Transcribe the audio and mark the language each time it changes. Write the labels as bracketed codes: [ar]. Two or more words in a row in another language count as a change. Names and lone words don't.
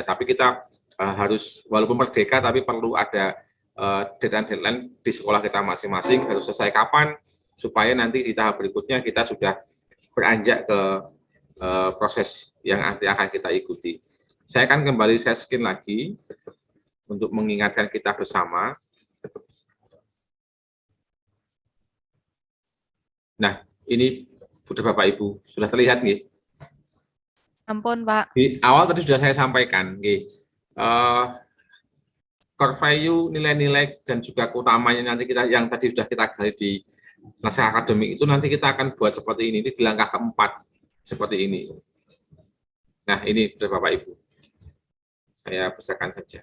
[id] Tapi kita harus, walaupun merdeka, tapi perlu ada deadline di sekolah kita masing-masing, harus selesai kapan, supaya nanti di tahap berikutnya kita sudah beranjak ke proses yang nanti akan kita ikuti. Saya akan kembali [en] share screen [id] lagi untuk mengingatkan kita bersama. Nah, ini Bapak Ibu, sudah terlihat nggih? Ampun, Pak. Di awal tadi sudah saya sampaikan, [en] core value, [id] nilai-nilai dan juga keutamanya nanti kita yang tadi sudah kita gali di naskah akademik itu nanti kita akan buat seperti ini di langkah keempat seperti ini. Nah, ini Bapak Ibu. Saya besarkan saja.